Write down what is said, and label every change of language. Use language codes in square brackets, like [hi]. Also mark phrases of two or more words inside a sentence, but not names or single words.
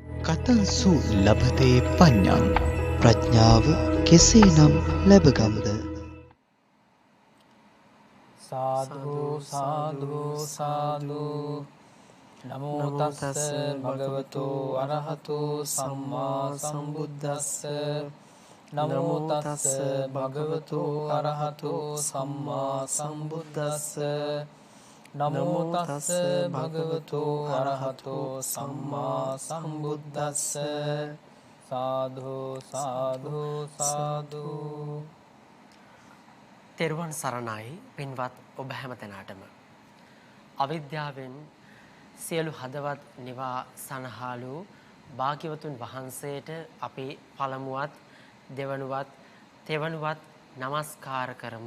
[pi] කතංසු ලබතේ පඤ්ඤං [si] ප්‍රඥාව කෙසේනම් ලැබගම්ද? [pi] සාදු සාදු සාදු නමෝ තස්ස භගවතු අරහතු සම්මා සම්බුද්දස්ස නමෝ තස්ස භගවතු අරහතු සම්මා සම්බුද්දස්ස නමෝ තස්ස භගවතු අරහතු සම්මා සම්බුද්දස්ස සාදු සාදු සාදු. [si] තෙරුවන් සරණයි පින්වත් ඔබ හැමතැනටම. අවිද්‍යාවෙන් සියලු හදවත් නිවා සනහාලු භාග්‍යවතුන් වහන්සේට අපි පළමුවත් දෙවනුවත් තෙවනුවත් নমස්කාර කරමු.